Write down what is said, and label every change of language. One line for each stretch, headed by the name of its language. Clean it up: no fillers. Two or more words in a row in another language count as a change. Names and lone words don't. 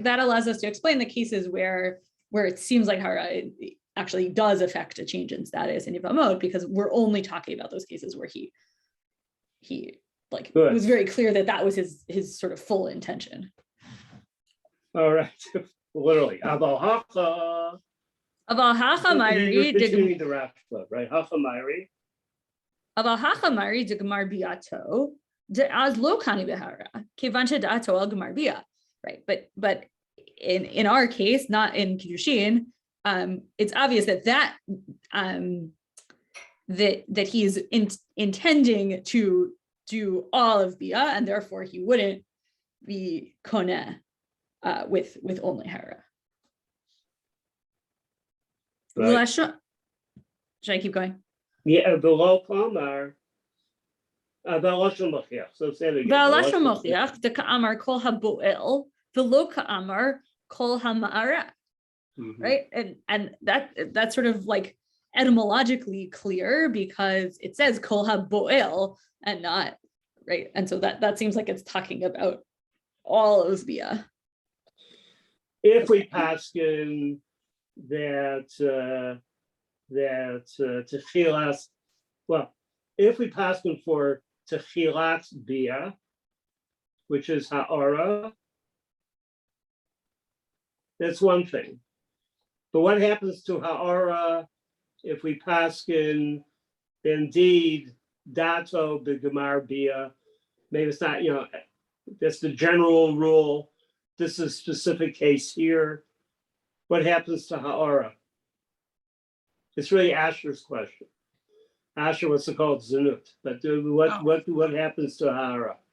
English: that allows us to explain the cases where it seems like hara actually does affect a change in status in Yevamot, because we're only talking about those cases where he like Good. it was very clear that that was his sort of full intention. All right. Literally.
Aramaic: אבל הכא. אבל הכא
English: You're ma'iri continuing the Rashba, right?
Aramaic: הכא מאירי. דגמר ביאתו דאז לא קני בהערה כיון דדעתו על גמר ביאה.
English: Right, but in our case, not in Kiddushin, it's obvious that he's intending to do all of bia, and therefore he wouldn't be koneh with only hara. Right. Should I keep going? Yeah, below Palmar. So say it again.
Aramaic: בעל כרחך מוכיח דקאמר כל הבועל ולא קאמר כל המערה.
English: Mhm. Right, and that's sort of like etymologically clear because it says
Hebrew: כל הבועל
English: and not right, and so that seems like it's talking about all of bia. If we paskin that techilas, well, if we paskin for
Hebrew: תחילת ביאה,
English: which is ha'ara, that's one thing. But what happens to ha'ara if we paskin indeed
Hebrew: דעתו בגמר ביאה?
English: Maybe it's not, that's the general rule. This is a specific case here. What happens to ha'ara? It's really Asher's question. Asher wants to call it zanut, but what happens to ha'ara?